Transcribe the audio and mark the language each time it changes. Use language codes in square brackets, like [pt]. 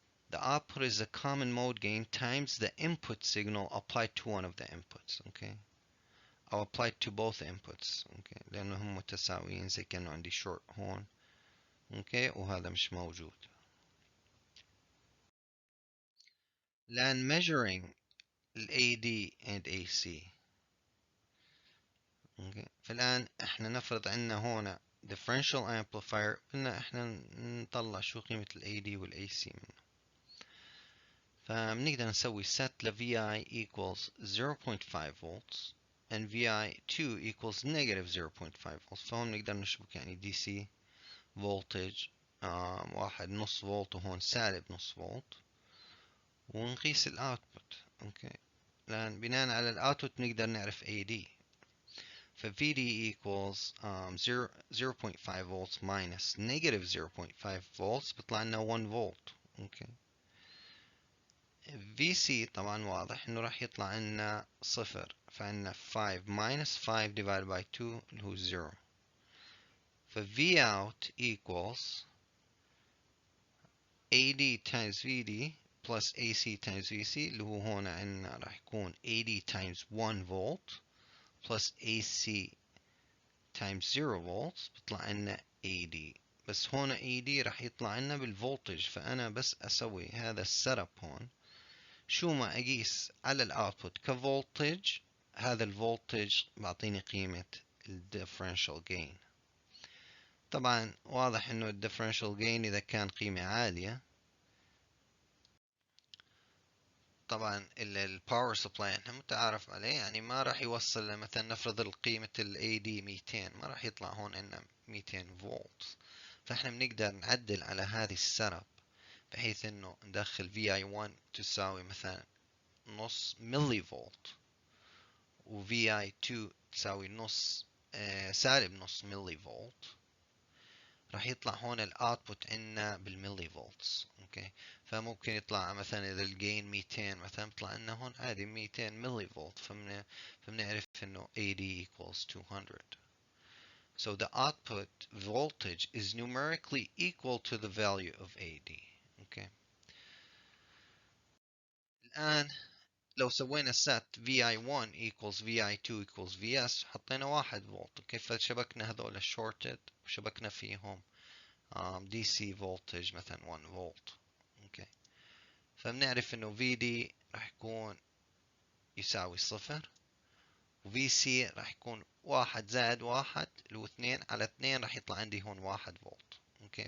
[en] The output is the common mode gain times the input signal applied to one of the inputs. Okay. أو applied to both inputs. Okay. [ar] لأنهم متساويين زي كأنه عندي short هون. Okay. وهذا مش موجود. [en] لأن measuring AD and AC. Okay. [ar] فالآن احنا نفرض عندنا هون differential amplifier بدنا احنا نطلع شو قيمة AD AC منه. فبنقدر نسوي [en] set ل VI equals 0.5 volts and VI2 equals negative 0.5 volts. [ar] فهون نقدر نشبك يعني DC voltage واحد نص فولت وهون سالب نص فولت ونقيس الاوتبوت. اوكي. لان بناء على الاوتبوت نقدر نعرف AD. [en] ف VD equals 0.5 volts minus negative 0.5 volts [ar] بيطلع لنا 1 فولت. [en] Okay. [ar] VC طبعا واضح انه راح يطلع لنا صفر فعندنا [en] 5 minus 5 divided by 2 [ar] اللي هو 0. [en] ف Vout equals AD times VD plus AC times VC [ar] اللي هو هون عندنا راح يكون [en] AD times 1 volt plus AC times 0 volts [ar] بيطلع لنا [en] AD. [ar] بس هون AD راح يطلع لنا بالفولتج فأنا بس أسوي هذا السيت اب هون شو ما أقيس على الأوتبوت كفولتج هذا الفولتج بعطيني قيمة الديفرنشال جين. طبعا واضح انه الديفرنشال جين اذا كان قيمة عالية طبعا الباور سبلاي احنا متعارف عليه يعني ما راح يوصل مثلا نفرض القيمة ال AD 200 ما راح يطلع هون عندنا 200 فولت. فاحنا بنقدر نعدل على هذه السيت اب بحيث انه ندخل VI1 تساوي مثلا نص ملي فولت و VI2 تساوي نص سالب نص ملي فولت راح يطلع هون الاوتبوت عندنا بالملي فولتس. اوكي. فممكن يطلع مثلا اذا الجين 200 مثلا بيطلع لنا هون عادي 200 ملي فولت فبنعرف انه [en] AD equals 200. So the output voltage is numerically equal to the value of AD. Okay. [ar] الآن لو سوينا [en] set VI1 equals VI2 equals VS [ar] حطينا 1 فولت. [en] Okay. [ar] فشبكنا هذول shorted وشبكنا فيهم DC voltage مثلا 1 فولت. اوكي. فبنعرف انه VD راح يكون يساوي صفر و VC راح يكون 1 زائد 1 اللي هو 2 على 2 راح يطلع عندي هون 1 فولت. اوكي.